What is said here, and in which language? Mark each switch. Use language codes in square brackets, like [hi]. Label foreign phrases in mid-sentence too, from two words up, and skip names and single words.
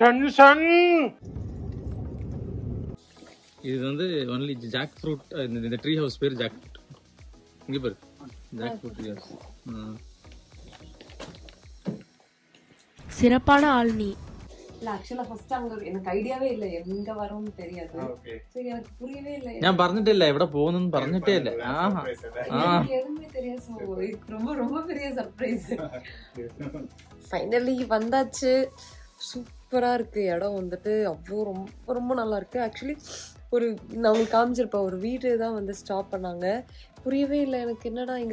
[ta] இது வந்து [en] only jack fruit. இந்த tree house பேர் jack fruit. [ta] இங்க பாரு, [en] jack fruit tree house. [ta] சிறப்பான ஆள் நீ. இல்ல ஆக்சுவலா ஃபர்ஸ்ட் அங்க எனக்கு ஐடியாவே இல்ல எங்க வரோம்னு தெரியாது. சரி எனக்கு புரியவே இல்ல. [ml] ഞാൻ പറഞ്ഞിട്ടില്ല എവിടെ പോകുന്നു പറഞ്ഞിട്ടേ ഇല്ല. [ta] எதுவுமே தெரியாது. சோ ரொம்ப ரொம்ப பெரிய சர்ப்ரைஸ். ஃபைனலி வந்தாச்சு. சூப்பரா இருக்கு இடம் வந்துட்டு. அவ்வளோ ரொம்ப ரொம்ப நல்லா இருக்கு. ஆக்சுவலி ஒரு நான் உங்களுக்கு காமிச்சிருப்பேன் ஒரு வீடு தான் வந்து ஸ்டாப் பண்ணாங்க. புரியவே இல்லை எனக்கு என்னடா இங்கே.